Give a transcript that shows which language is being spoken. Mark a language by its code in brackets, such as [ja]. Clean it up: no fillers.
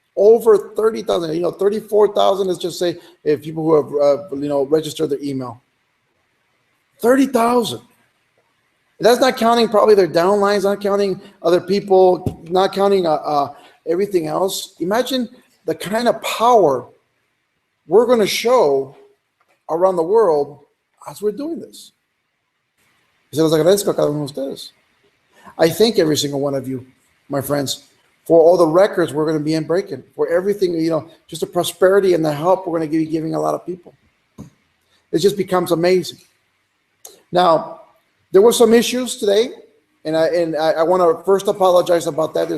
[en] Over 30,000, 34,000, let's just say, if people who have, registered their email. 30,000. That's not counting probably their downlines, not counting other people, not counting everything else. Imagine the kind of power we're going to show around the world as we're doing this. [es] Se los agradezco a cada uno de ustedes. [en] I thank every single one of you, my friends, for all the records we're going to be breaking, for everything, just the prosperity and the help we're going to be giving a lot of people. It just becomes amazing. Now, there were some issues today, and I want to first apologize about that.